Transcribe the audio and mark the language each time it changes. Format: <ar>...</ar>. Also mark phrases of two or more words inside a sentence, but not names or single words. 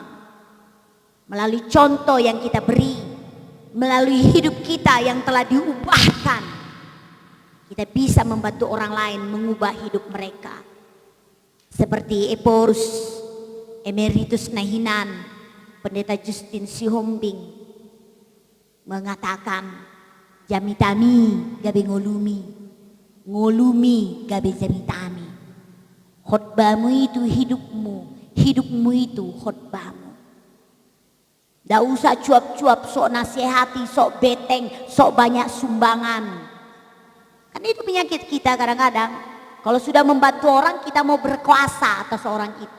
<id>Melalui contoh yang kita beri, melalui hidup kita yang telah diubahkan, kita bisa membantu orang lain mengubah hidup mereka. Seperti Eporus Emeritus Nahinan, Pendeta Justin Sihombing mengatakan,</id> <bbc>jamitami gabe ngolumi, ngolumi gabe jamitami.</bbc> <id>Khotbahmu itu hidupmu, hidupmu itu khotbahmu. Tidak usah cuap-cuap, sok nasihati, sok beteng, sok banyak sumbangan. Kan itu penyakit kita kadang-kadang. Kalau sudah membantu orang, kita mau berkuasa atas orang itu.</id>